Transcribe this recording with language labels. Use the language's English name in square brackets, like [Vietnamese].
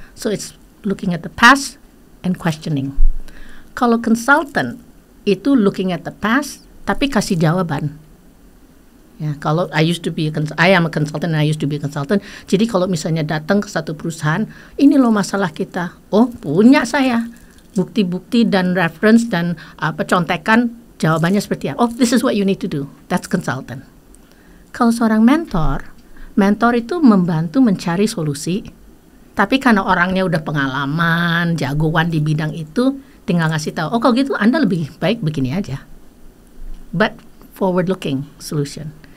[English] So it's looking at the past and questioning. [Indonesian] Kalau consultant itu [English] looking at the past [Indonesian] tapi kasih jawaban. Ya, kalau [English] I am a consultant and I used to be a consultant. [Indonesian] Jadi kalau misalnya datang ke satu perusahaan, ini loh masalah kita. Oh, punya saya bukti-bukti dan reference dan contekan, jawabannya seperti apa. [English] Oh, this is what you need to do. That's consultant. [Indonesian] Kalau seorang mentor itu membantu mencari solusi. Tapi karena orangnya udah pengalaman, jagoan di bidang itu, tinggal ngasih tahu. Oh, kalau gitu Anda lebih baik begini aja. [English] But forward-looking solution.